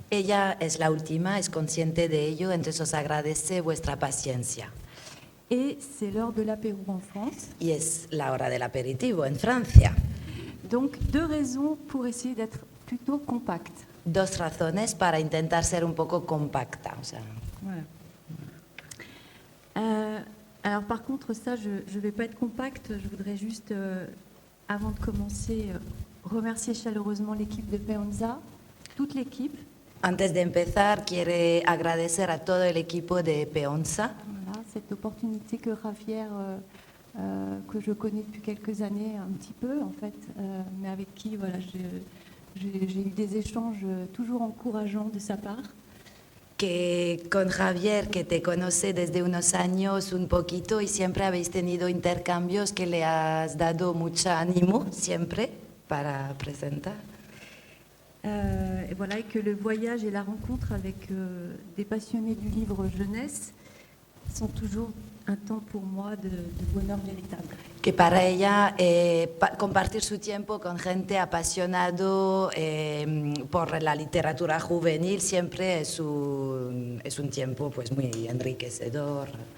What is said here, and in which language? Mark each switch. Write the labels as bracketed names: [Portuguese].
[Spanish] Ella es la última, es consciente de ello, entonces os agradece vuestra paciencia. [French] Et c'est l'heure de l'apéro en France. [Spanish] Y es la hora del aperitivo en Francia. [French] Donc, 2 raisons pour essayer d'être plutôt compacte. [Spanish] 2 razones para intentar ser un poco compacta. O sea. [French] Voilà. Alors par contre, ça, je ne vais pas être compacte. Je voudrais juste, avant de commencer, remercier chaleureusement l'équipe de Peonza, toute l'équipe. [Spanish] Antes de empezar, quiere agradecer a todo el equipo de Peonza. [French] Voilà, cette opportunité que Javier, que je connais depuis quelques années un petit peu en fait, mais avec qui voilà, j'ai eu des échanges toujours encourageants de sa part. [Spanish] Que con Javier, que te conoce desde unos años un poquito y siempre habéis tenido intercambios que le has dado mucho ánimo siempre para presentar. [French] Et voilà, et que le voyage et la rencontre avec des passionnés du livre jeunesse sont toujours un temps pour moi de bonheur véritable. [Spanish] Que para ella compartir su tiempo con gente apasionado por la literatura juvenil siempre es un tiempo pues muy enriquecedor.